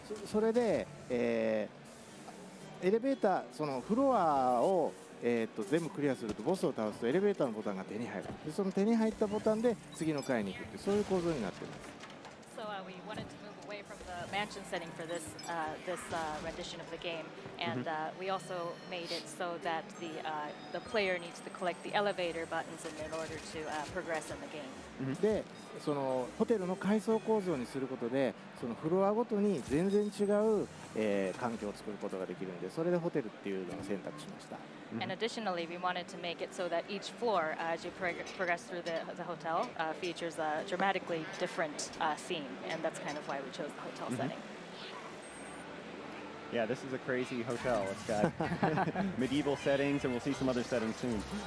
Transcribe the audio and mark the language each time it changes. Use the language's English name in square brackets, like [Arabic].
[Japanese] それで、エレベーター、そのフロアを、全部クリアするとボスを倒すとエレベーターのボタンが手に入る。でその手に入ったボタンで次の階に行くってそういう構造になっています。 [English] So we wanted to move away from the mansion setting for this rendition of the game, and we also made it so that the player needs to collect the elevator buttons in order to progress in the game. [Japanese] でそのホテルの階層構造にすることでそのフロアごとに全然違う、環境を作ることができるんでそれでホテルっていうのを選択しました。 [English] And additionally, we wanted to make it so that each floor, as you progress through the hotel, features a dramatically different theme, and that's kind of why we chose the hotel setting. Yeah, this is a crazy hotel. It's got medieval settings, and we'll see some other settings soon.